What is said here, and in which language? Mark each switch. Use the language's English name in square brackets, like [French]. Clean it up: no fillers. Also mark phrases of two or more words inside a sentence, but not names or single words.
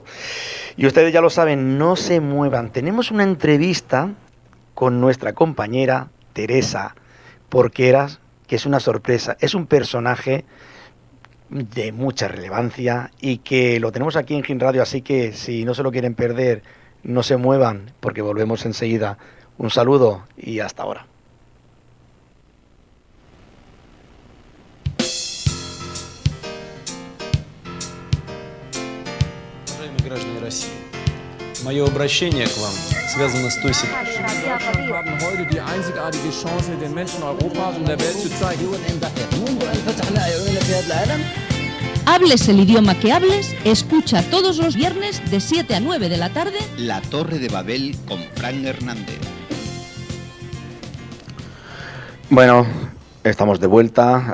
[Spanish] Y ustedes ya lo saben, no se muevan. Tenemos una entrevista con nuestra compañera Teresa Porqueras, que es una sorpresa, es un personaje de mucha relevancia y que lo tenemos aquí en Gin Radio, así que si no se lo quieren perder, no se muevan, porque volvemos enseguida. Un saludo y hasta ahora. [Russian] Граждане России, мое обращение к вам связано с той ситуацией. [German] Wir haben heute die einzigartige Chance, den Menschen Europas und der Welt zu zeigen. [Spanish] Hables el idioma que hables, escucha todos los viernes de 7 a 9 de la tarde La Torre de Babel con Fran Hernández. Bueno, estamos de vuelta.